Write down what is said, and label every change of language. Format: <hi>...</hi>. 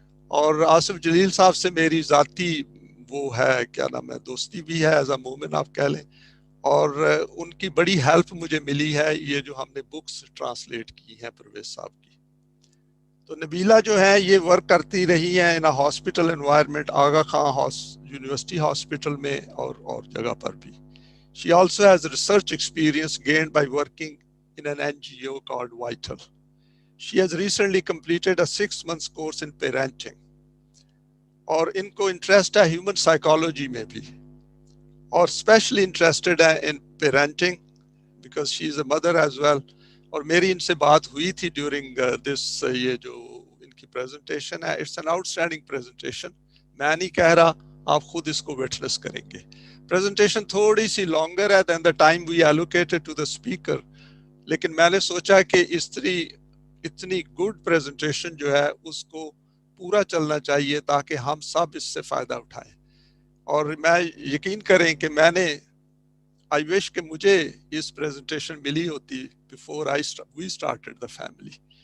<ur>اور آصف جلیل صاحب سے میری ذاتی وہ ہے کیا نام ہے دوستی بھی ہے ایز اے مومن آپ کہہ لیں. اور ان کی بڑی ہیلپ مجھے ملی ہے یہ جو ہم نے بکس ٹرانسلیٹ کی ہیں پرویز صاحب کی. تو نبیلہ جو ہے یہ ورک کرتی رہی ہیں in hospital environment Agha Khan university hospital میں اور جگہ پر بھی.</ur> <en>She also has research experience gained by working in an NGO called Vital. She has recently completed a 6 month course in parenting.</en> <ur>اور ان کو انٹرسٹ ہے ہیومن سائیکالوجی میں بھی اور اسپیشلی انٹرسٹڈ ہے ان parenting</ur> <en>Because she is a mother as well.</en> <ur>اور میری ان سے بات ہوئی تھی ڈیورنگ دس یہ جو ان کی پریزنٹیشن ہے</ur> <en>It's an outstanding presentation.</en> <ur>میں نہیں کہہ رہا آپ خود اس کو وٹنس کریں گے.</ur> <en>presentation</en> <ur>تھوڑی سی</ur> <en>Longer ہے than the time we allocated to the speaker.</en> <ur>لیکن میں نے سوچا کہ اتنی گڈ پریزنٹیشن جو ہے اس کو پورا چلنا چاہیے تاکہ ہم سب اس سے فائدہ اٹھائیں. اور میں یقین کریں کہ میں نے</ur> <en>I wish</en> <ur>کہ مجھے اس پریزنٹیشن ملی ہوتی</ur> <en>Before we started the family.</en>